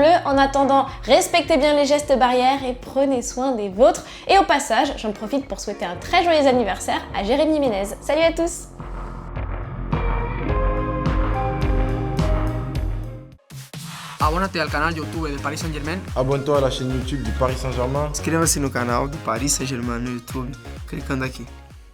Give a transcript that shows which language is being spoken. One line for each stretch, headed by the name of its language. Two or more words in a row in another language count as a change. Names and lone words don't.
French: En attendant, respectez bien les gestes barrières et prenez soin des vôtres. Et au passage, j'en profite pour souhaiter un très joyeux anniversaire à Jérémy Ménez. Salut à tous!
Spanish: Abónate al canal YouTube del Paris Saint-Germain.
French: Abonne-toi à la chaîne YouTube du Paris Saint-Germain.
Portuguese: Inscreva-se no canal do Paris Saint-Germain no YouTube, clicando aqui.